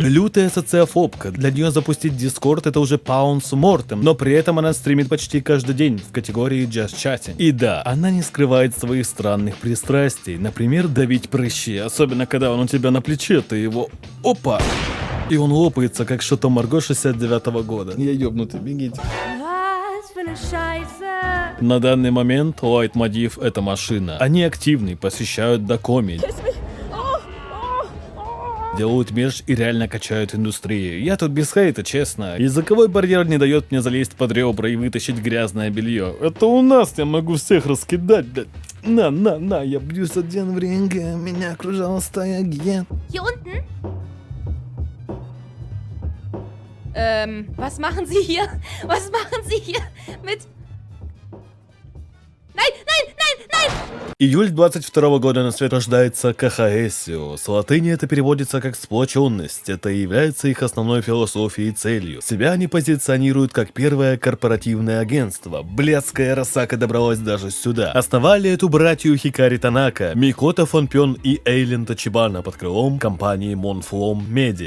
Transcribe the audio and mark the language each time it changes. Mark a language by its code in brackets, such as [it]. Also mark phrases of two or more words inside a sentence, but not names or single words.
[ru] лютая социофобка. Для нее запустить Дискорд это уже паунс мортем, но при этом она стримит почти каждый день в категории Just Chatting. И да, она не скрывает своих странных пристрастий. Например, давить прыщи, особенно когда он у тебя на плече, ты его... Опа! И он лопается, как что-то Марго 69-го года. Я ёбнутый, бегите. [de] Was für eine Scheiße. [ru] На данный момент Лайтмотив это машина. Они активны, посещают Докоми. Делают мерч и реально качают индустрию. Я тут без хейта, честно. Языковой барьер не дает мне залезть под ребра и вытащить грязное белье. Это у нас я могу всех раскидать, блядь. На, я бьюсь один в ринге, меня окружала стая гиен. [de] Hier unten? Was machen Sie hier? Was machen Sie hier mit... Nein! [ru] Июль 22 года на свет рождается Кахаэсио. С латыни это переводится как сплоченность. Это и является их основной философией и целью. Себя они позиционируют как первое корпоративное агентство. Блядская Росака добралась даже сюда. Основали эту братью Хикари Танака, Микото Фонпён и Эйлен Тачибана под крылом компании Монфлом Медиа.